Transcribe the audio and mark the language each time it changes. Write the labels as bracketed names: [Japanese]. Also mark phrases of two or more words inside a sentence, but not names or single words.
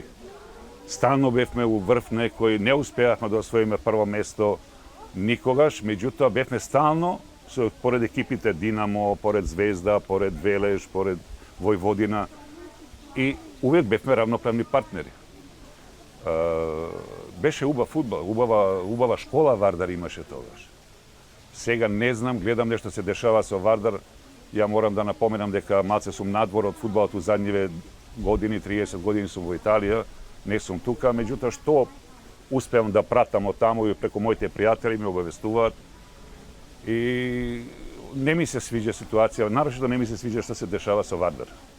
[Macedonian] Стално бевме у врв некој, не успеавме да освоиме прво место никогаш, меѓутоа бевме стално поред екипите Динамо, поред Звезда, поред Велеш, поред Војводина и увек бевме равноправни партнери. Беше убав фудбал, убава школа Вардар имаше тогаш. Сега не знам, гледам нешто се дешава со Вардар, [Serbian] Ja moram da napomenam [Macedonian] дека малце сум надвор од фудбалот у задниве години, 30 години сум во Италија, не сум тука, меѓутоа што успеам да пратам од таму и преку моите пријатели ми обавестуваат. И не ми се свиѓа ситуација, нарочито не ми се свиѓа што се дешава со Вардар.